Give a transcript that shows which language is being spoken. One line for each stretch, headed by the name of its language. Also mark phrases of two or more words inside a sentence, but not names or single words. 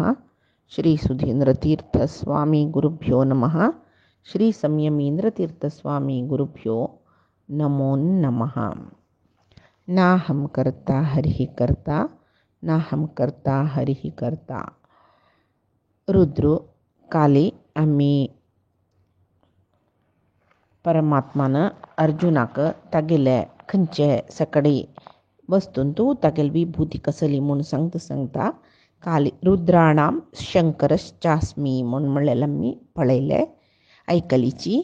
Sanskrit: श्री सुधींद्रतीर्थस्वामी गुरुभ्यो नमः। श्री संयमींद्रतीर्थस्वामी गुरुभ्यो नमो नमः। नाहं कर्ता हरिः कर्ता, नाहं कर्ता हरिः कर्ता।
Konkani: रुद्र काली आम्ही परमात्मानं अर्जुनाक तागेले खंयचे सकाळी वस्तून तूं तागेली विभूती कसली म्हूण सांगता काली
Sanskrit: रुद्राणां शंकरश्चास्मी
Konkani: म्हूण म्हणलेलें आमी पळयलें आयकलीची।